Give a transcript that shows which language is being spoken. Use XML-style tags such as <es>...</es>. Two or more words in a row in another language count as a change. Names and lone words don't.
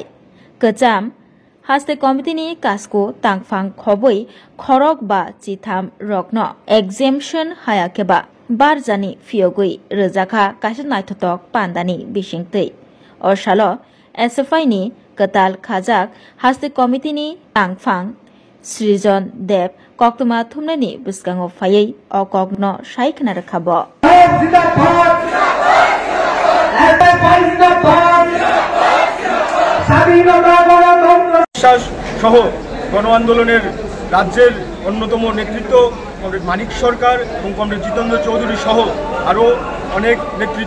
<trp>Kejam haste committee-ni kasko tangfang khoboi khorok ba chitham rokno exemption hayakeba barjani fiogui rejaka kaisa naithotok pandani bisingtei. Orsalo SFI-ni ketal khajak haste committee-ni tangfang Srijon Deb koktuma thumnani biskango phayei o kokno saikna rakhabo</trp> <bn>সহ গণ আন্দোলনের রাজ্যের অন্যতম নেতৃত্ব কমরেড মানিক সরকার এবং কমরেড জিতেন্দ্র চৌধুরী সহ আরও অনেক নেতৃত্ব।</bn>